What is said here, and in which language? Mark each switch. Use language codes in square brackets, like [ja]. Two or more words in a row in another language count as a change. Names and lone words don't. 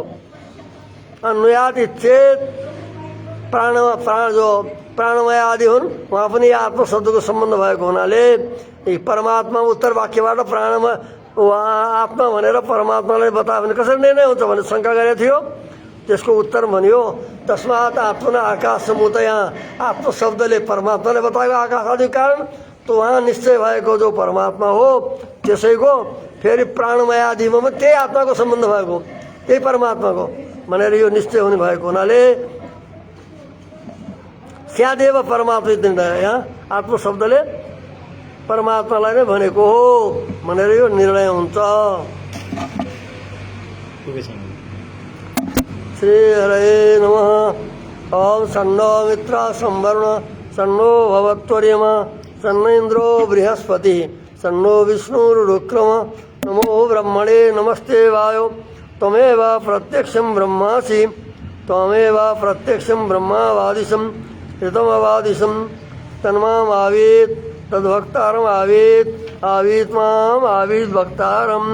[sa] अन्वयात इच्छेद [ne] प्राण जो प्राणमय आदि हुन् वहाँ पनि आत्म शब्दको सम्बन्ध भएको हुनाले परमात्मा उत्तर वाक्यबाट प्राणमा आत्मा भनेर परमात्मालाई बतायो भने कसरी निर्णय हुन्छ भने शङ्का गरेको थियो। त्यसको उत्तर भन्यो [sa] तस्मात् आत्मना आकाश समुदया [ne] आत्म शब्दले परमात्माले बताएको आकाश आदि कारण तो वहाँ निश्चय भएको जो परमात्मा हो त्यसैको फेरि प्राणमय आदिमा त्यही आत्माको सम्बन्ध भएको त्यही परमात्माको भनेर यो निश्चय हुने भएको हुनाले [sa] स्यादेव परमात्मा [ne] यहाँ आत्म शब्दले परमात्मालाई नै भनेको हो भनेर यो निर्णय हुन्छ। [sa] श्री हरे नमः। ओम सन्नो मित्रा संवर्ण सन्नो भवत्वर्यमा सन्न इंद्रो बृहस्पति सन्नो विष्णुरुक्रम नमो ब्रह्मणे नमस्ते वायो त्वमेव प्रत्यक्षं ब्रह्मासि त्वमेव प्रत्यक्षं ब्रह्मावादिशं ऋतमवादिशं तन्माम् आवीत् तद्भक्तारम् आवीत् आवीत् माम् आवीत् भक्तारम्।